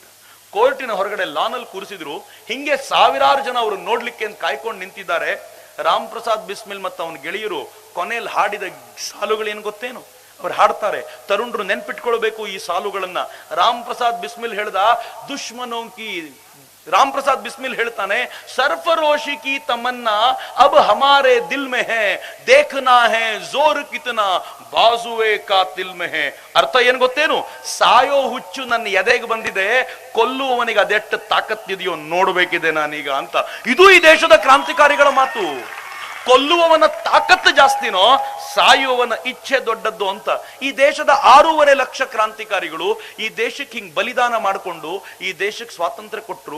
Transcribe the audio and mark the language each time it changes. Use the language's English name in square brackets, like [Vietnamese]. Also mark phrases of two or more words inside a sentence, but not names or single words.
[Kannada] ಕೋರ್ಟಿನ ಹೊರಗಡೆ ಲಾನ್ ಅಲ್ಲಿ ಕೂರಿಸಿದ್ರು. ಹಿಂಗೆ ಸಾವಿರಾರು ಜನ ಅವರು ನೋಡ್ಲಿಕ್ಕೆ ಅಂತ ಕಾಯ್ಕೊಂಡು ನಿಂತಿದ್ದಾರೆ. ರಾಮ್ ಪ್ರಸಾದ್ ಬಿಸ್ಮಿಲ್ ಮತ್ತು ಅವನ ಗೆಳೆಯರು ಕೊನೆಯಲ್ಲಿ ಹಾಡಿದ ಸಾಲುಗಳೇನು ಗೊತ್ತೇನು? ಅವ್ರು ಹಾಡ್ತಾರೆ, ತರುಣರು ನೆನ್ಪಿಟ್ಕೊಳ್ಬೇಕು ಈ ಸಾಲುಗಳನ್ನ. ರಾಮ್ ಪ್ರಸಾದ್ ಬಿಸ್ಮಿಲ್ ಹೇಳ್ದ, ದುಶ್ಮನೋಂಕಿ राम प्रसाद बिस्मिल ಹೇಳ್ತಾನೆ, [Hindi] सरफरोशी की तमन्ना अब हमारे दिल में है, देखना है जोर कितना बाजुए का दिल में है. [Kannada] ಅರ್ಥ ಏನ್ ಗೊತ್ತೇನು? ಸಾಯೋ ಹುಚ್ಚು ನನ್ನ ಎದೆಗೆ ಬಂದಿದೆ, ಕೊಲ್ಲುವವನಿಗೆ ಅದೆಷ್ಟು ತಾಕತ್ತಿದೆಯೋ ನೋಡ್ಬೇಕಿದೆ ನಾನೀಗ ಅಂತ. ಇದು ಈ ದೇಶದ ಕ್ರಾಂತಿಕಾರಿಗಳ ಮಾತು. ಕೊಲ್ಲುವವನ ತಾಕತ್ತು ಜಾಸ್ತಿನೋ ಸಾಯುವವನ ಇಚ್ಛೆ ದೊಡ್ಡದ್ದು ಅಂತ. ಈ ದೇಶದ 6.5 ಲಕ್ಷ ಕ್ರಾಂತಿಕಾರಿಗಳು ಈ ದೇಶಕ್ಕೆ ಹಿಂಗ್ ಬಲಿದಾನ ಮಾಡಿಕೊಂಡು ಈ ದೇಶಕ್ಕೆ ಸ್ವಾತಂತ್ರ್ಯ ಕೊಟ್ಟರು.